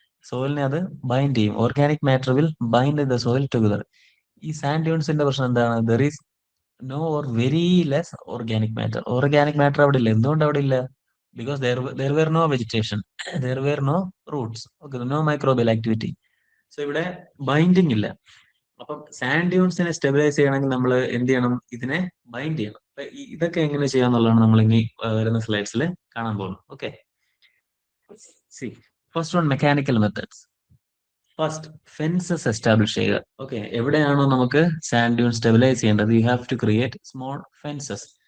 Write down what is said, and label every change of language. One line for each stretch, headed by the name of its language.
Malayalam: സോയിലിനെ അത് ബൈൻഡ് ചെയ്യും.
English: Organic matter will bind the soil together.
Malayalam: ഈ സാൻഡ് ഡ്യൂൺസിന്റെ പ്രശ്നം എന്താണ്?
English: There is no or very less organic matter.
Malayalam: Organic matter അവിടെ ഇല്ല. എന്തുകൊണ്ട് അവിടെ ഇല്ല?
English: Because there were no vegetation, there were no roots, okay, no microbial activity.
Malayalam: So ഇവിടെ binding ഇല്ല. അപ്പം സാൻഡ് ഡ്യൂൺസിനെ സ്റ്റെബിലൈസ് ചെയ്യണമെങ്കിൽ നമ്മൾ എന്ത് ചെയ്യണം? ഇതിനെ ബൈൻഡ് ചെയ്യണം. ഇതൊക്കെ എങ്ങനെ ചെയ്യാന്നുള്ളതാണ് നമ്മൾ ഇനി വരുന്ന സ്ലൈഡ്സിൽ കാണാൻ പോകുന്നത്.
English: Okay, see first one, mechanical methods.
Malayalam: First, fences establish ചെയ്യുക. ഓക്കെ, എവിടെയാണോ നമുക്ക് സാൻഡ് ഡ്യൂൺ സ്റ്റെബിലൈസ് ചെയ്യേണ്ടത്,
English: You have to create small fences.